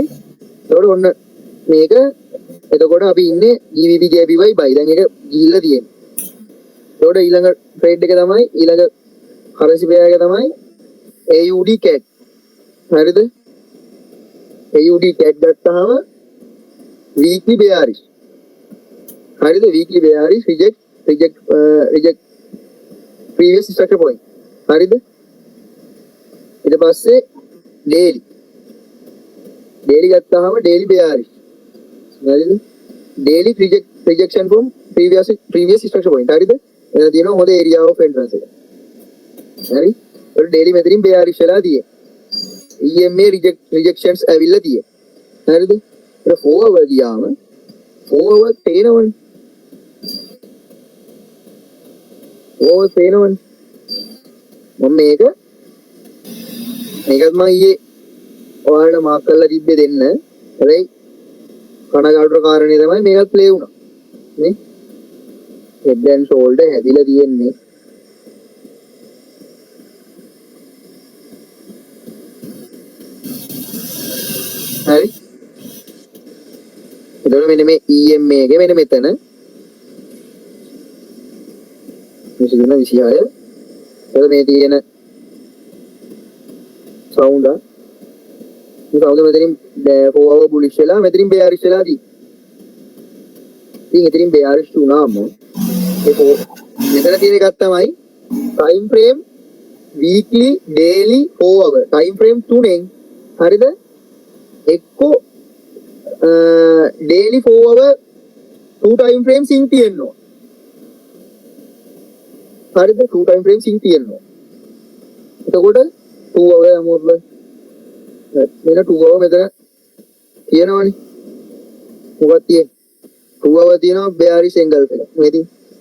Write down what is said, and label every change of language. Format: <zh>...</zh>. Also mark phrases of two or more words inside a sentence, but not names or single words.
<si>ඒකට ඔන්න මේක එතකොට අපි ඉන්නේ GBP JPY buy. දැන් ඒක ගිහිල්ලා තියෙනවා. ඒකට ඊළඟ ට්‍රේඩ් එක තමයි ඊළඟ</si> <en>currency pair</en> <si>එක තමයි AUD CAD. හරිද? AUD CAD ගත්තාම</si> <en>weekly bearish.</en> <si>හරිද?</si> <en>weekly bearish reject previous structure point.</en> <si>හරිද? ඊට පස්සේ daily ගත්තාම</si> <en>daily bearish</en> <si>හරිද</si> <en>daily rejection from previous structure point</en> <si>හරිද එතන තියෙනවා හොඳ</si> <en>area of entrance</en> <si>එක හරි ඒක daily මෙතනින් bearish වෙලා තියෙන්නේ</si> <en>EMA rejections</en> <si>ඇවිල්ලා තියෙන්නේ හරිද ඒක</si> <en>4 hour</en> <si>ගියාම</si> <en>4 hour</en> <si>පේනවනේ</si> <en>4 hour</en> <si>පේනවනේ මම මේකත් මම ඊයේ ඔයාලට මාක් කරලා තිබ්බේ දෙන්න හැබැයි කනගාටුර කාරණේ තමයි මේකත් ප්ලේ වුණා නේ</si> <en>head and shoulder</en> <si>හැදිලා තියෙන්නේ හරි එතකොට මෙන්න මේ EMA එකේ මෙන්න මෙතන 26 එතකොට මේ තියෙන සවුන්ඩ් මේ සවුන්ඩ් මෙතනින්</si> <en>4 hour bullish</en> <si>වෙලා මෙතනින් bearish වෙලා තියෙන්නේ ඉතින් එතනින් bearish වුණාම ඒක මෙතන තියෙන එකක් තමයි</si> <en>time frame weekly daily 4 hour</en> <si>time frame තුනෙන් හරිද එක්කෝ</si> <en>daily 4 hour 2 time frame sync</en> <si>තියෙනවා හරිද</si> <en>2 time frame sync</en> <si>තියෙනවා එතකොට</si> <en>2 hour</en> <si>යමුත් මෙන්න</si> <en>2 hour</en> <si>මෙතන තියෙනවනේ මොකක්ද තියෙන්නේ</si> <en>2 hour</en> <si>තියෙනවා</si> <en>bearish angle</en> <si>එක මේ තියෙන්නේ</si>